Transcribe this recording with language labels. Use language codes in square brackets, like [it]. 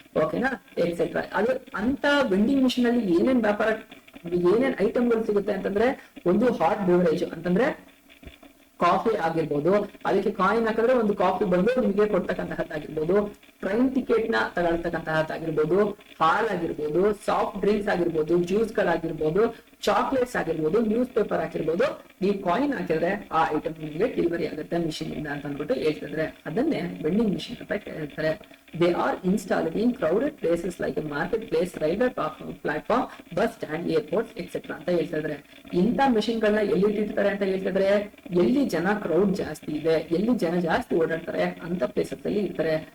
[kn] ಓಕೆನಾ, ಎಕ್ಸೆಟ್ರಾ. ಅದು ಅಂತ ವೆಂಡಿಂಗ್ ಮಿಷಿನ್ ಅಲ್ಲಿ ಏನೇನ್ ವ್ಯಾಪಾರ, ಏನೇನ್ ಐಟಮ್ ಗಳು ಸಿಗುತ್ತೆ ಅಂತಂದ್ರೆ, ಒಂದು ಹಾಟ್ ಬೆವರೇಜ್ ಅಂತಂದ್ರೆ ಕಾಫಿ ಆಗಿರ್ಬೋದು, ಅದಕ್ಕೆ ಕಾಯಿನ್ ಹಾಕಿದ್ರೆ ಒಂದು ಕಾಫಿ ಬಂದು ನಿಮಗೆ ಕೊಡ್ತಕ್ಕಂತಹದ್ದಾಗಿರ್ಬೋದು, ಟ್ರೈನ್ ಟಿಕೆಟ್ ನ ತಗೊಳ್ತಕ್ಕಂತಹದ್ದಾಗಿರ್ಬೋದು, ಹಾಲ್ ಆಗಿರ್ಬೋದು, ಸಾಫ್ಟ್ ಡ್ರಿಂಕ್ಸ್ ಆಗಿರ್ಬೋದು, ಜ್ಯೂಸ್ ಗಳಾಗಿರ್ಬೋದು, ಚಾಕ್ಲೇಟ್ಸ್ ಆಗಿರ್ಬೋದು, ನ್ಯೂಸ್ ಪೇಪರ್ ಆಗಿರ್ಬೋದು. ನೀವು ಕಾಯಿನ್ ಹಾಕಿದ್ರೆ ಆ ಐಟಮ್ ನಿಮಗೆ ಡೆಲಿವರಿ ಆಗುತ್ತೆ ಮಿಷಿನ್ ಇಂದ ಅಂತ ಅಂದ್ಬಿಟ್ಟು ಹೇಳ್ತಿದ್ರೆ ಅದನ್ನೇ ವೆಂಡಿಂಗ್ ಮಿಷಿನ್ ಅಂತ ಹೇಳ್ತಾರೆ. [en] They are installed in crowded places like a marketplace, railway platform, bus stand, airports, etc. [kn] ಅಂತ ಹೇಳ್ತಿದ್ರೆ. ಇಂಥ ಮಿಷಿನ್ ಗಳನ್ನ ಎಲ್ಲಿ ಇಟ್ಟಿರ್ತಾರೆ ಅಂತ ಹೇಳ್ತಿದ್ರೆ, ಎಲ್ಲಿ ಜನ ಕ್ರೌಡ್ ಜಾಸ್ತಿ ಇದೆ, ಎಲ್ಲಿ ಜನ ಜಾಸ್ತಿ ಓಡಾಡ್ತಾರೆ ಅಂತ ಪ್ಲೇಸಸ್ ಅಲ್ಲಿ ಇರ್ತಾರೆ.